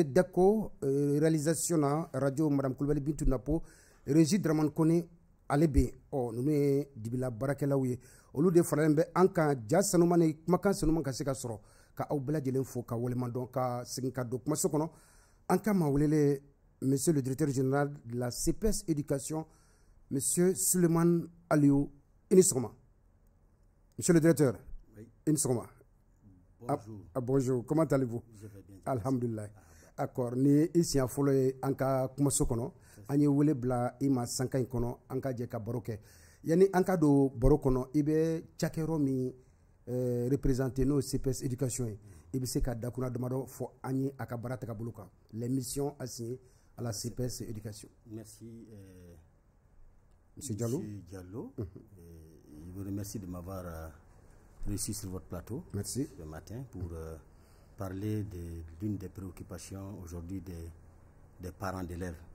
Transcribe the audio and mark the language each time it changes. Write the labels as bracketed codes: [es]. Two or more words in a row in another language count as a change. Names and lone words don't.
[bm] Dako réalisation na radio Madame Kulibali Bintu Napo Régie Dramane Kone ale bɛ ninnu ye dibila baarakɛlaw ye olu de faralen bɛ an kan ja sanuma ni kumakan sanuma ka se ka sɔrɔ ka aw bɛɛ lajɛlen fo ka waleman dɔn ka segin ka don kumaso kɔnɔ an ka maa welele [fr] monsieur le directeur général de la CPS éducation [bm] monsieur Suleiman Aliyu i ni sɔgɔma [fr] monsieur le directeur [bm] i ni sɔgɔma [fr] bonjour bonjour comment allez-vous [bm] alhamdulillah d'accord ni i siɲɛ fɔlɔ ye an ka kumaso kɔnɔ an ye wele bila i ma sanka in kɔnɔ an ka jɛ ka baro kɛ yani an ka don baro kɔnɔ i bɛ cakɛyɔrɔ min représenter n'o CPS éducation ye i bɛ se ka dakuna damadɔ fɔ an ye a ka baara tagabolo kan [fr] les missions assignées à la CPS éducation. Merci Monsieur Diallo. Monsieur Diallo. Je vous remercie de m'avoir reçu sur votre plateau. Merci. Ce matin pour parler d'une des préoccupations aujourd'hui des parents d'élèves.